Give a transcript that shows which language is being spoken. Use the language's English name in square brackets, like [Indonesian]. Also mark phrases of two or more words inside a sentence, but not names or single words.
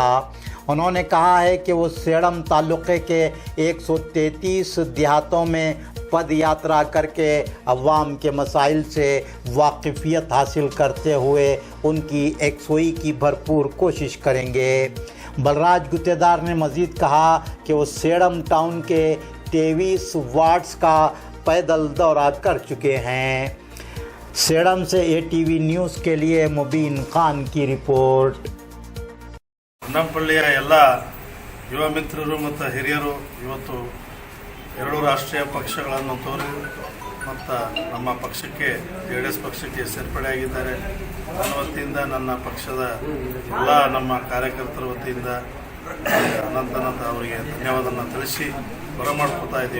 [Urdu] انہوں نے کہا ہے کہ وہ سیڑم تعلقے کے 133 دیہاتوں میں پد یاترا کرکے عوام کے مسائل سے واقفیت حاصل کرتے ہوئے ان کی یکسوئی کی بھرپور کوشش کریں گے. بلراج گتیدار نے مزید کہا کہ وہ سیڑم ٹاؤن کے 23 وارڈز کا پیدل دورہ کر چکے ہیں. سیڑم سے ATV نیوز کے لیے مبین خان کی رپورٹ. [Kannada] ಹೊನ್ನಂಪಳ್ಳಿಯ ಎಲ್ಲ ಯುವ ಮಿತ್ರರು ಮತ್ತು ಹಿರಿಯರು ಇವತ್ತು ಎರಡು ರಾಷ್ಟ್ರೀಯ ಪಕ್ಷಗಳನ್ನು ತೋರಿ ಮತ್ತು ನಮ್ಮ ಪಕ್ಷಕ್ಕೆ JDS ಪಕ್ಷಕ್ಕೆ ಸೇರ್ಪಡೆಯಾಗಿದ್ದಾರೆ. ನನ್ನ ವತಿಯಿಂದ ನನ್ನ ಪಕ್ಷದ ಎಲ್ಲ ನಮ್ಮ ಕಾರ್ಯಕರ್ತರ ವತಿಯಿಂದ ಅನಂತ ಅವರಿಗೆ ಧನ್ಯವಾದವನ್ನು ತಿಳಿಸಿ ಬರಮಾಡ್ಕೊತಾ ಇದ್ದೀವಿ.